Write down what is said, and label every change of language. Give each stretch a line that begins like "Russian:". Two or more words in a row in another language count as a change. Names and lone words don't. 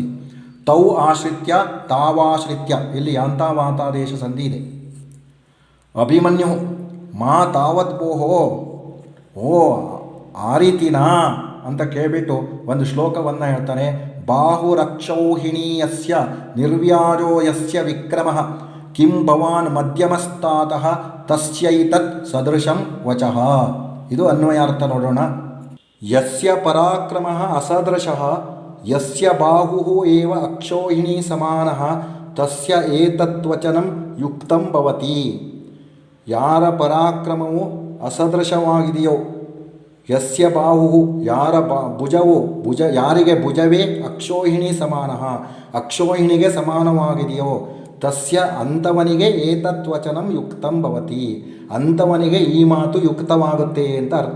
Sanskrit: ತೌ ಆಶ್ರಿತ್ಯ ತಾವಾಶ್ರಿತ್ಯ,
Kannada: ಇಲ್ಲಿ ಯಾಂತಾವಾತಾದೇಶ ಸಂಧಿ ಇದೆ. ಅಭಿಮನ್ಯು
Sanskrit: ಮಾ ತಾವದ್ಬೋಹೋ,
Kannada: ಓ ಆ ರೀತಿನಾ ಅಂತ ಕೇಳಿಬಿಟ್ಟು ಒಂದು ಶ್ಲೋಕವನ್ನು ಹೇಳ್ತಾನೆ.
Sanskrit: ಬಾಹುರಕ್ಷೌಹಿಣೀಯಸ್ಯ ನಿರ್ವ್ಯಾಜೋ ಯಸ್ಯ ವಿಕ್ರಮಃ ಕಿಂ ಭವಾನ್ ಮಧ್ಯಮಸ್ತಾತಃ ತಸ್ಯೈತತ್ ಸದೃಶಂ ವಚಃ.
Kannada: ಇದು ಅನ್ವಯಾರ್ಥ ನೋಡೋಣ.
Sanskrit: ಯಸ್ಯ ಪರಾಕ್ರಮಃ ಅಸದೃಶಃ ಯಸ್ಯ ಬಾಹುಃ ಏವ ಅಕ್ಷೌಹಿಣೀ ಸಮಾನಃ ತಸ್ಯ ಏತದ್ವಚನಂ ಯುಕ್ತಂ ಭವತಿ.
Kannada: ಯಾರ ಪರಾಕ್ರಮವು ಅಸದೃಶವಾಗಿದೆಯೋ,
Sanskrit: ಯಸ್ಯ ಬಾಹು
Kannada: ಯಾರ ಭುಜವು ಯಾರಿಗೆ ಭುಜವೇ ಅಕ್ಷೋಹಿಣಿ ಸಮಾನಃ ಅಕ್ಷೋಹಿಣಿಗೆ ಸಮಾನವಾಗಿದೆಯೋ, ತಸ್ಯ ಅಂಥವನಿಗೆ
Sanskrit: ಏತತ್ವಚನಂ ಯುಕ್ತಂ ಭವತಿ,
Kannada: ಅಂಥವನಿಗೆ ಈ ಮಾತು ಯುಕ್ತವಾಗುತ್ತೆ ಅಂತ ಅರ್ಥ.